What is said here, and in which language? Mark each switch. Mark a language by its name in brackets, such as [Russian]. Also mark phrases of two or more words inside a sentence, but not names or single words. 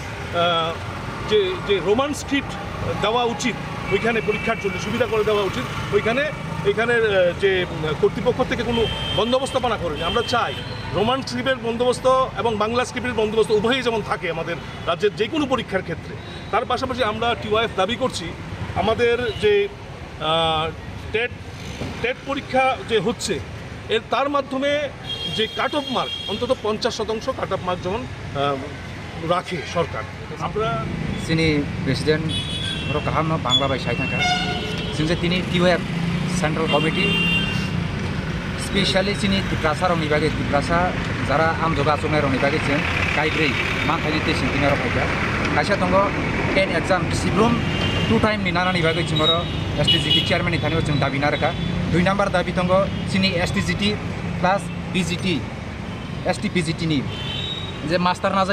[Bangla] যে [English] Roman script [Bangla] দেওয়া উচিত ওইখানে পরীক্ষার জন্য সুবিধা করে দেওয়া উচিত এইখানের যে কর্তৃপক্ষ থেকে কোনো বন্দোবস্তপনা করেনি আমরা চাই [English] Roman script [Bangla] বন্দোবস্ত এবং বাংলা স্ক্রিপ্টের বন্দোবস্ত উভয়ই যেমন থাকে আমাদের রাজ্যের যে কোনো পরীক্ষার ক্ষেত্রে তার পাশাপাশি আমরা TYF দাবি করছি আমাদের যে টেট পরীক্ষা যে হচ্ছে তার মাধ্যমে যে [English] cut off mark [Bangla] অন্তত 50% [English] cut off mark [Bangla] যেমন রাখে সরকার আমরা [Turkic languages] চিনি প্রেসিডেন্ট কাহাম বাংলা বাই সাই থাকা जों दिनै TYF [English] central committee specially [Turkic languages] चिनि तिप्रासा रंनि बागै तिप्रासा जारा आमजगा चंनाय रंनि बागै जों गाइब्रै मानथायनि टेसिं दिनार फायगा खायसा दङ 10 एग्जाम सिब्रुम 2 टाइम निनानानि बागै जों STGT चेयारमेन थानायाव जों दाबि नारका 2 नाम्बार दाबि दङ चिनि STGT प्लस PGT ST-PGT नि जे मास्टार नाजा